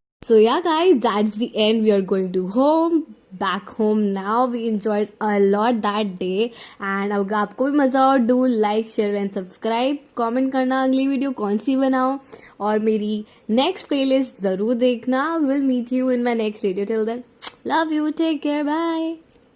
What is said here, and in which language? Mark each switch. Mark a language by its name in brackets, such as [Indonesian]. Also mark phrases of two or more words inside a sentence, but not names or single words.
[English] So yeah guys, that's the end. We are going to back home now. We enjoyed a lot that day, and [Hindi] अगर आपको भी मजा हो, [English] do like, share and subscribe. [Hindi] comment करना अगली वीडियो कौन सी बनाओ, और मेरी [English] next playlist [Hindi] जरूर देखना. [English] Will meet you in my next video. Till then, love you, take care, bye.